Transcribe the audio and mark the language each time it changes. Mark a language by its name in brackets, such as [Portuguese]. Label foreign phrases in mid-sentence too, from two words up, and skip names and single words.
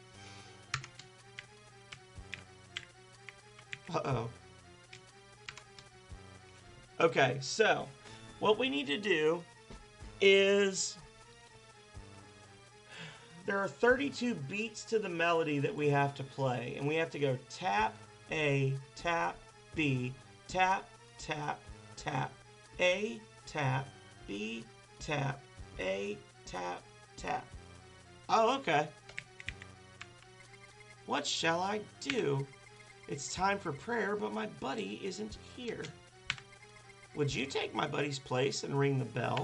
[English] Uh-oh. Okay, so what we need to do is there are 32 beats to the melody that we have to play, and we have to go tap A, tap B, tap, tap, tap, A, tap, B, tap, A, tap, tap. Oh, okay. What shall I do? It's time for prayer, but my buddy isn't here. Would you take my buddy's place and ring the bell?